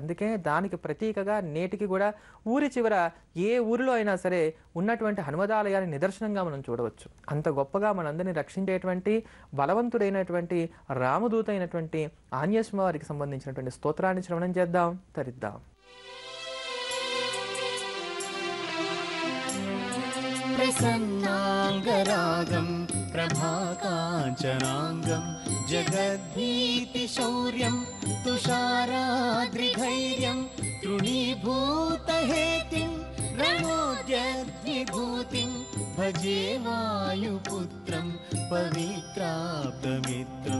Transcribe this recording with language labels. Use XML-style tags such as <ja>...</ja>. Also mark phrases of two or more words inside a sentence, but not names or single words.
<te>అందుకే దానికి ప్రతీకగా నేటికి కూడా ఊరి చివర ఏ ఊరిలో అయినా సరే ఉన్నటువంటి హనుమదాలయాన్ని నిదర్శనంగా మనం చూడవచ్చు. అంత గొప్పగా మనందరినీ రక్షించేటువంటి బలవంతుడైనటువంటి రామదూత అయినటువంటి ఆంజనేయ స్వామి వారికి సంబంధించినటువంటి స్తోత్రాన్ని శ్రవణం చేద్దాం, తరిద్దాం.</te> <sa>प्रसन्नाङ्गरागं प्रभाकाञ्चनाङ्गं जगद्भीतिशौर्यं तुषाराद्रिधैर्यं तृणीभूतहेतिं रणोद्यद्विभूतिं भजे वायुपुत्रं पवित्राप्तमित्रं</sa>